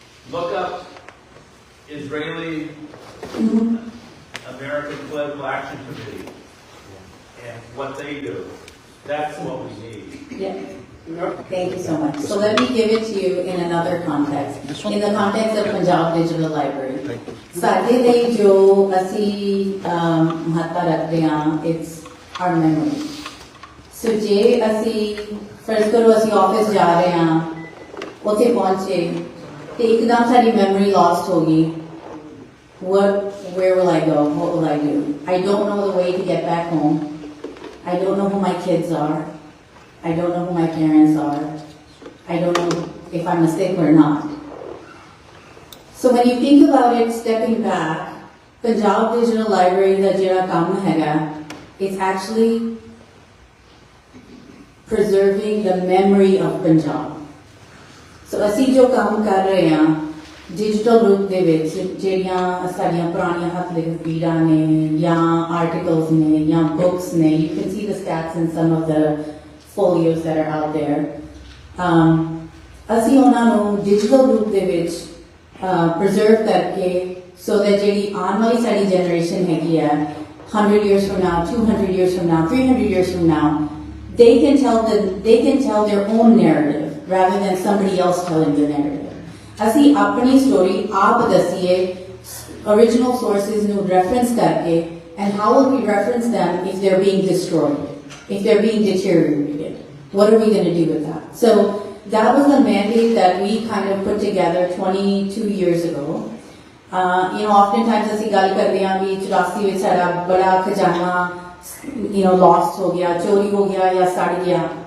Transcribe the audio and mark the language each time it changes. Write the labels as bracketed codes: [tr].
[en] Look up Israeli American Political Action Committee and what they do. That's what we need. Yeah. Thank you so much. So let me give it to you in another context. In the context of Punjab Digital Library. [pa] ਸਾਡੇ ਲਈ ਜੋ ਅਸੀਂ ਮਹੱਤਤਾ ਰੱਖਦੇ ਹਾਂ, [en] it's our memory. [pa] So ਜੇ ਅਸੀਂ ਫਰਜ਼ ਕਰੋ ਅਸੀਂ ਆਫਿਸ ਜਾ ਰਹੇ ਹਾਂ, ਉੱਥੇ ਪਹੁੰਚੇ ਤੇ ਇੱਕਦਮ ਸਾਡੀ memory lost ਹੋ ਗਈ. [en] Where will I go? What will I do? I don't know the way to get back home. I don't know who my kids are. I don't know who my parents are. I don't know if I'm a Sikh or not. So when you think about it, stepping back, Punjab Digital Library [pa] da jehda kaam hega, [en] it's actually preserving the memory of Punjab. [pa] So ਅਸੀਂ ਜੋ ਕੰਮ ਕਰ ਰਹੇ ਹਾਂ digital ਰੂਪ ਦੇ ਵਿੱਚ ਜਿਹੜੀਆਂ ਸਾਡੀਆਂ ਪੁਰਾਣੀਆਂ ਹੱਥ ਲਿਖਤ ਪੀੜਾਂ ਨੇ ਜਾਂ ਆਰਟੀਕਲਸ ਨੇ ਜਾਂ ਬੁੱਕਸ ਨੇ, [en] you can see the stats in some of the folios that are out there. [pa] ਅਸੀਂ ਉਹਨਾਂ ਨੂੰ ਡਿਜੀਟਲ ਰੂਪ ਦੇ ਵਿੱਚ [en] preserve ਕਰਕੇ so that [pa] ਜਿਹੜੀ ਆਉਣ ਵਾਲੀ ਸਾਡੀ [en] generation ਹੈਗੀ ਆ 100 years from now, 200 years from now, 300 years from now, they can tell their own narrative rather than somebody else telling the narrative. [pa] ਅਸੀਂ ਆਪਣੀ [en] story [pa] ਆਪ ਦਸੀਏ [en] original sources ਨੂੰ reference ਕਰਕੇ, and how will we reference them if they're being destroyed, if they're being deteriorated? What are we going to do with that? So that was the mandate that we kind of put together 22 years ago. [pa] Oftentimes ਅਸੀਂ ਗੱਲ ਕਰਦੇ ਹਾਂ ਵੀ 84 ਵਿੱਚ ਸਾਡਾ ਬੜਾ ਖਜ਼ਾਨਾ lost ਹੋ ਗਿਆ, ਚੋਰੀ ਹੋ ਗਿਆ ਜਾਂ ਸੜ ਗਿਆ.